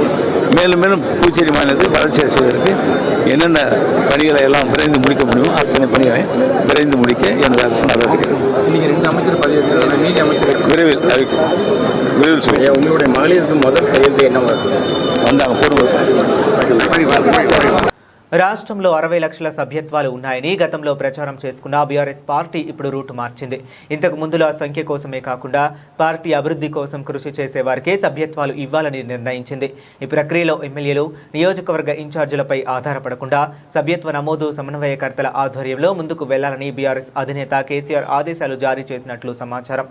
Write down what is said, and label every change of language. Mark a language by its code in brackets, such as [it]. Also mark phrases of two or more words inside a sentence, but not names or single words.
[ta] மேலும் மேலும் புதுச்சேரி மாநிலத்தை வளர்ச்சி செய்வதற்கு என்னென்ன பணிகளை எல்லாம் விரைந்து முடிக்க முடியுமோ அத்தனை பணிகளை விரைந்து முடிக்க எனது அரசு நடவடிக்கிறது. விரைவில் சொல்லுங்கள். உங்களுடைய மகளிருக்கு முதல் கையெழுத்து என்ன வந்தாங்க பூர்வ [te] రాష్ట్రంలో 60 లక్షల సభ్యత్వాలు ఉన్నాయని గతంలో ప్రచారం చేసుకున్న బీఆర్ఎస్ పార్టీ ఇప్పుడు రూటు మార్చింది. ఇంతకు ముందులో ఆ సంఖ్య కోసమే కాకుండా పార్టీ అభివృద్ధి కోసం కృషి చేసే వారికే సభ్యత్వాలు ఇవ్వాలని నిర్ణయించింది. ఈ ప్రక్రియలో ఎమ్మెల్యేలు, నియోజకవర్గ ఇన్ఛార్జీలపై ఆధారపడకుండా సభ్యత్వ నమోదు సమన్వయకర్తల ఆధ్వర్యంలో ముందుకు వెళ్లాలని బీఆర్ఎస్ అధినేత కేసీఆర్ ఆదేశాలు జారీ చేసినట్లు సమాచారం.